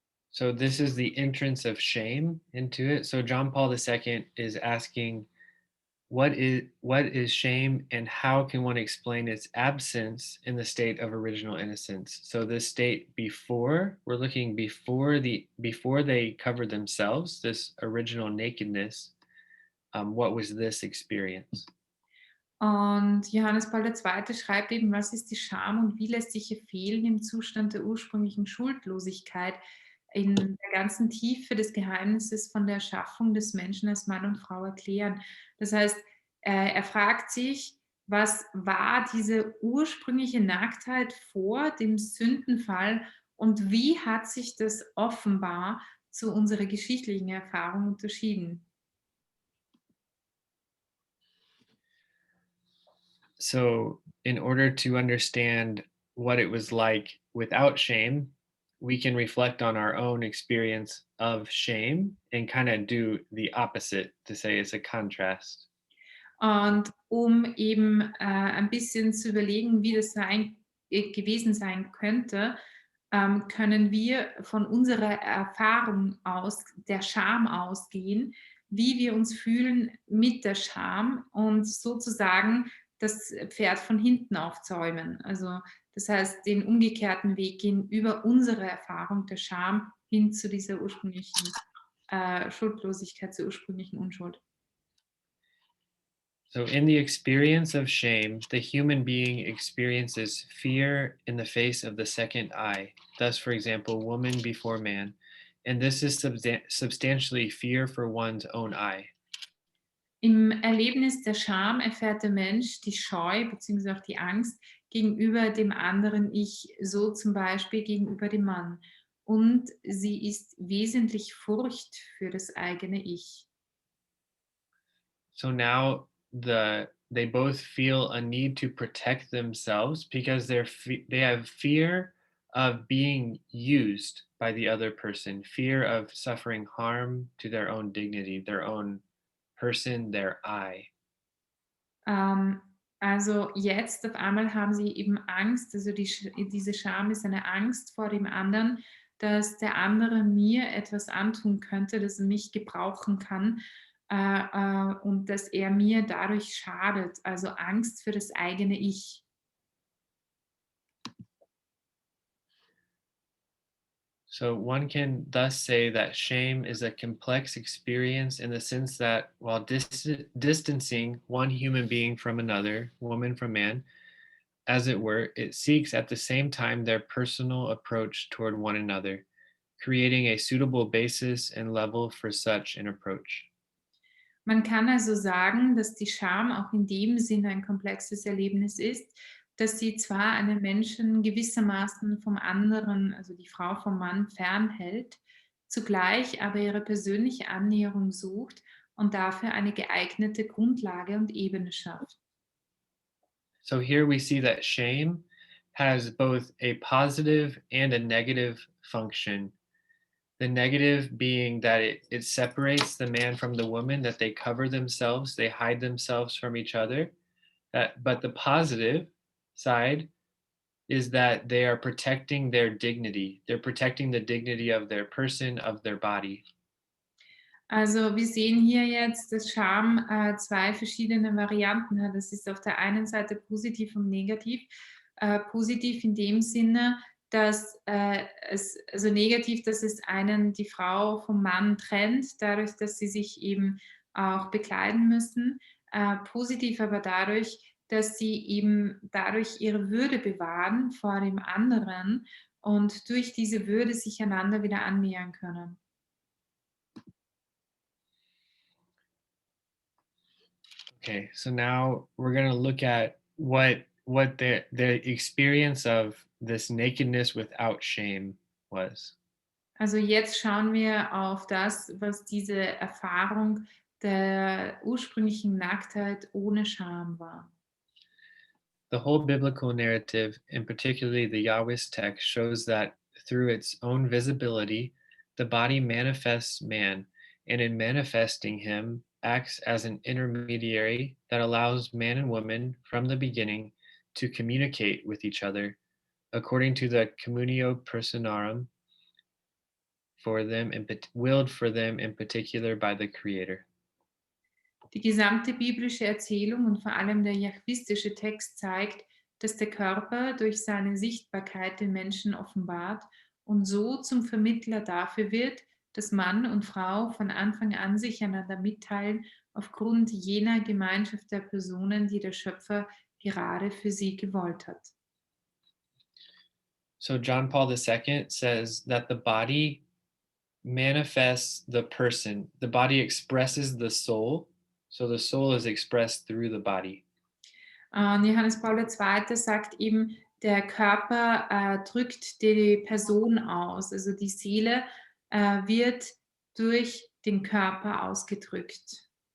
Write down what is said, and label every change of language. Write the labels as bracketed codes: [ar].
[en] So this is the entrance of shame into it. So John Paul II is asking, what is shame and how can one explain its absence in the state of original innocence? So this state before, we're looking before they covered themselves, this original nakedness, what was this experience? [de] Und Johannes Paul II. Schreibt eben, was ist die Scham und wie lässt sich ihr Fehlen im Zustand der ursprünglichen Schuldlosigkeit in der ganzen Tiefe des Geheimnisses von der Erschaffung des Menschen als Mann und Frau erklären. Das heißt, er fragt sich, was war diese ursprüngliche Nacktheit vor dem Sündenfall und wie hat sich das offenbar zu unserer geschichtlichen Erfahrung unterschieden? [en] So in order to understand what it was like without shame, we can reflect on our own experience of shame and kind of do the opposite to say it's a contrast. [de] Und um eben ein bisschen zu überlegen, wie das gewesen sein könnte, können wir von unserer Erfahrung aus, der Scham ausgehen, wie wir uns fühlen mit der Scham und sozusagen das Pferd von hinten aufzäumen. Also das heißt, den umgekehrten Weg gehen über unsere Erfahrung der Scham hin zu dieser ursprünglichen Schuldlosigkeit, zur ursprünglichen Unschuld. [en] So, in the experience of shame, the human being experiences fear in the face of the second I. Thus, for example, woman before man. And this is substantially fear for one's own I. [de] Im Erlebnis der Scham erfährt der Mensch die Scheu bzw. auch die Angst gegenüber dem anderen Ich, so zum Beispiel gegenüber dem Mann. Und sie ist wesentlich Furcht für das eigene Ich. [en] So now they both feel a need to protect themselves because they have fear of being used by the other person, fear of suffering harm to their own dignity, their own person, their I. [de] Ähm, also jetzt auf einmal haben sie eben Angst, also diese Scham ist eine Angst vor dem anderen, dass der andere mir etwas antun könnte, dass er mich gebrauchen kann und dass er mir dadurch schadet. Also Angst für das eigene Ich. [en] So one can thus say that shame is a complex experience in the sense that while distancing one human being from another, woman from man, as it were, it seeks at the same time their personal approach toward one another, creating a suitable basis and level for such an approach. [de] Man kann also sagen, dass die Scham auch in dem Sinne ein komplexes Erlebnis ist, dass sie zwar einen Menschen gewissermaßen vom anderen, also die Frau vom Mann, fernhält, zugleich aber ihre persönliche Annäherung sucht und dafür eine geeignete Grundlage und Ebene schafft. [en] So here we see that shame has both a positive and a negative function. The negative being that it separates the man from the woman, that they cover themselves, they hide themselves from each other. But the positive side is that they are protecting their dignity. They're protecting the dignity of their person, of their body. [de] Also wir sehen hier jetzt, dass Scham zwei verschiedene Varianten hat. Das ist auf der einen Seite positiv und negativ. Positiv in dem Sinne, dass also negativ, dass es die Frau vom Mann trennt, dadurch, dass sie sich eben auch bekleiden müssen. Positiv aber dadurch, dass sie eben dadurch ihre Würde bewahren vor dem anderen und durch diese Würde sich einander wieder annähern können. [en] Okay, so now we're going to look at what the experience of this nakedness without shame was. [de] Also jetzt schauen wir auf das, was diese Erfahrung der ursprünglichen Nacktheit ohne Scham war. [en] The whole biblical narrative, and particularly the Yahweh's text, shows that through its own visibility, the body manifests man, and in manifesting him, acts as an intermediary that allows man and woman from the beginning to communicate with each other according to the communio personarum willed for them in particular by the Creator. [de] Die gesamte biblische Erzählung und vor allem der jahwistische Text zeigt, dass der Körper durch seine Sichtbarkeit den Menschen offenbart und so zum Vermittler dafür wird, dass Mann und Frau von Anfang an sich einander mitteilen, aufgrund jener Gemeinschaft der Personen, die der Schöpfer gerade für sie gewollt hat. [en] So John Paul II says that the body manifests the person. The body expresses the soul. So the soul is expressed through the body. [de] Und Johannes Paul II. Sagt eben, der Körper drückt die Person aus. Also die Seele wird durch den Körper ausgedrückt.